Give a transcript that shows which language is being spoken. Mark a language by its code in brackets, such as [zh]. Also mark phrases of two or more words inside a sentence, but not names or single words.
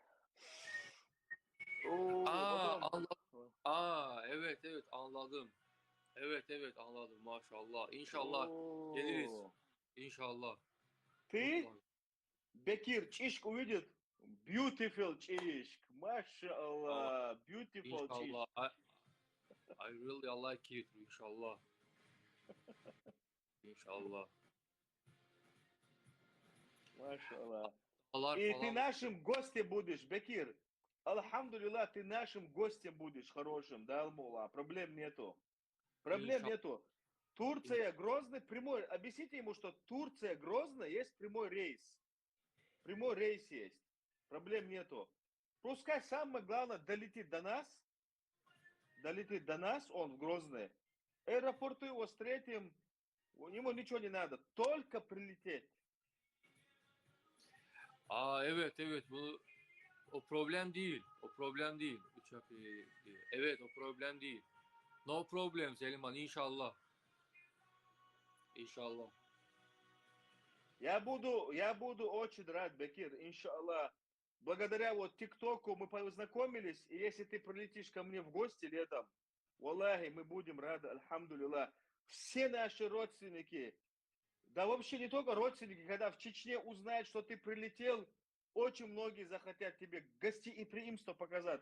[tr] Anladım. Evet anladım. Evet anladım maşallah. İnşallah geliriz. İnşallah. [ru] Ты, Бекир, Çişk увидит? [en] Beautiful Çişk. Машаллах, beautiful Çişk. [tr] İnşallah. [en] I really like it. [tr] İnşallah. [ru] Машаллах. И ты нашим гостем будешь, Бекир. Алхамдулилlah, ты нашим гостем будешь хорошим, да, Алмула. Проблем нету. Турция, Грозный, прямой. Объясните ему, что Турция, Грозный, есть прямой рейс. Прямой рейс есть. Проблем нету. Пускай самое главное долетит до нас, он в Грозный. Аэропорту его встретим, Ему ничего не надо, только прилететь. [tr] Aa, evet evet, bu o problem değil. O problem değil. Uçak değil. Evet, o problem değil. [en] No problem Selimhan, inşallah. [tr] İnşallah. [ru] Я буду очень рад, Бекир, иншаллах. Благодаря вот ТикТоку мы познакомились, и если ты прилетишь ко мне в гости летом, валлахи, мы будем рады, альхамдулилlah. Все наши родственники, да вообще не только родственники, когда в Чечне узнают, что ты прилетел, очень многие захотят тебе гостеприимство показать.